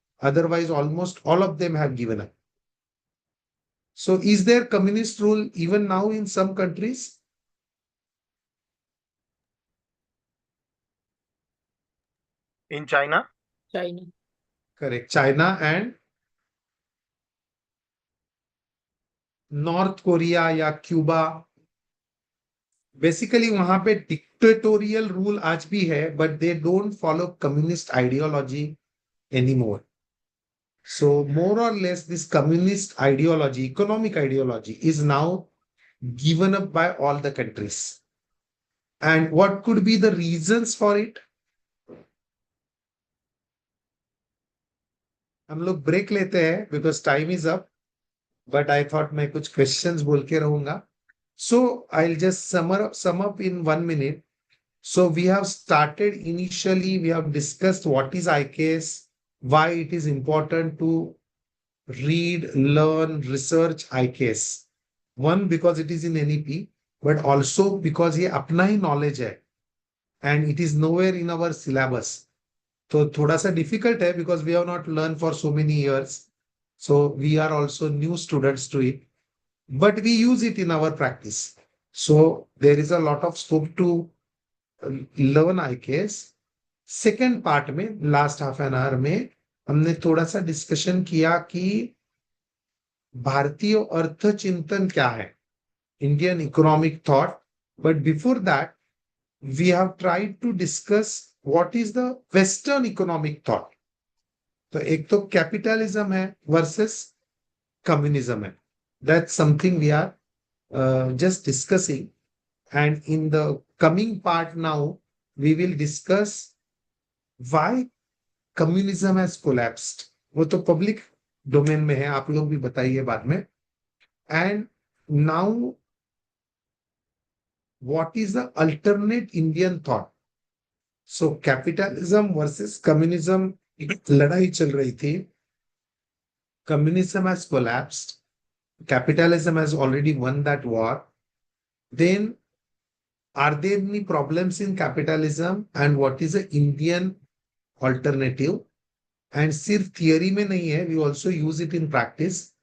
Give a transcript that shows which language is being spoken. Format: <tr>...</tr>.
<en>Otherwise, almost all of them have given up. So, is there communist rule even now in some countries? In China? China. Correct. China and North Korea</en> <hi>या</hi> <en>Cuba. Basically</en> <hi>वहां पे</hi> <en>dictatorial rule</en> <hi>आज भी है,</hi> <en>But they don't follow communist ideology anymore. So more or less this communist ideology, economic ideology, is now given up by all the countries. And what could be the reasons for it?</en> <hi>हम लोग break लेते हैं</hi> <en>because time is up. But I thought</en> <hi>मैं कुछ questions बोल के रहूंगा.</hi> <en>So I'll just sum up in 1 minute. So we have started initially, we have discussed what is IKS, why it is important to read, learn, research IKS. One, because it is in NEP, but also because</en> <hi>ये अपना ही</hi> <en>knowledge है and it is nowhere in our syllabus.</en> <hi>तो थोड़ा सा</hi> <en>difficult है because we have not learned for so many years. So we are also new students to it, but we use it in our practice. So there is a lot of scope to learn IKS.</en> <hi>Second part में last half an hour में हमने थोड़ा सा discussion किया कि भारतीय अर्थचिंतन क्या है,</hi> <en>Indian economic thought. But before that we have tried to discuss what is the western economic thought.</en> <hi>तो एक तो कैपिटलिज्म है वर्सेस कम्युनिज्म है.</hi> <en>That's something we are just discussing. And in the coming part now we will discuss why communism has collapsed.</en> <hi>वो तो public domain में है, आप लोग भी बताइए बाद में.</hi> <en>And now what is the alternate Indian thought.</en> <hi>So capitalism versus communism लड़ाई चल रही थी.</hi> <en>Communism has collapsed. Capitalism has already won that war. Then are there any problems in capitalism and what is the Indian alternative? And</en> <hi>सिर्फ theory में नहीं है,</hi> <en>we also use it in practice.</en>